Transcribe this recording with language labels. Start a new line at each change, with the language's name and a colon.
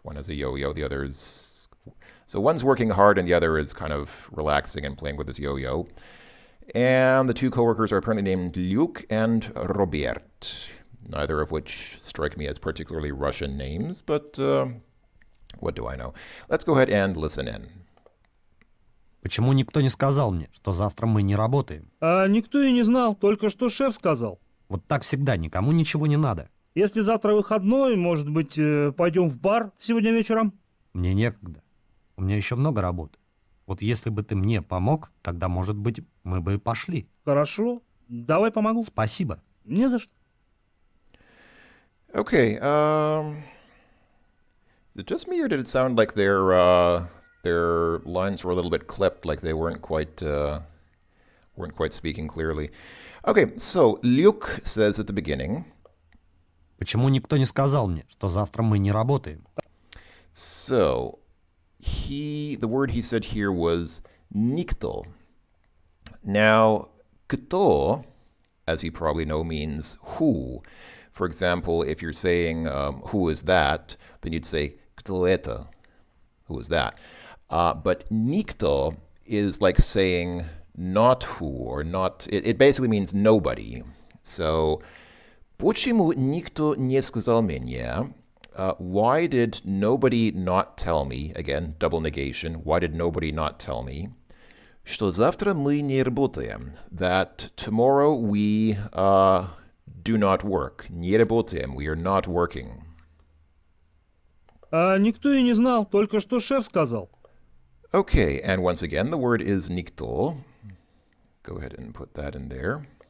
English: One has a yo-yo, the other's so one's working hard and the other is kind of relaxing and playing with his yo-yo. And the two coworkers are apparently named Luke and Robert, neither of which strike me as particularly Russian names, but what do I know? Let's go ahead and listen in.
Russian: Почему никто не сказал мне, что завтра мы не работаем? А никто и не знал, только что шеф сказал. Вот так всегда, никому ничего не надо. Если завтра выходной, может быть, пойдем в бар сегодня вечером? Мне некогда. У меня еще много работы. Вот если бы ты мне помог, тогда, может быть, мы бы пошли. Хорошо, давай помогу. Спасибо. Не за что.
English: Okay, is it just me or did it sound like their lines were a little bit clipped, like they weren't quite speaking clearly? Okay, so Luke says at the beginning.
Russian: Почему никто не сказал мне, что завтра мы не работаем?
English: So the word he said here was nikto. Now, kto, as you probably know, means who. For example, if you're saying who is that, then you'd say kto это, who is that. But nikto is like saying not who or not. It basically means nobody. So,
Russian: почему никто не сказал мне?
English: Why did nobody not tell me? Again, double negation. Why did nobody not tell me?
Russian: Что завтра мы не работаем.
English: That tomorrow we do not work.
Russian: Не работаем.
English: We are not working.
Russian: А никто и не знал, только что шеф сказал.
English: Okay, and once again, the word is nikto. Go ahead and put that in there.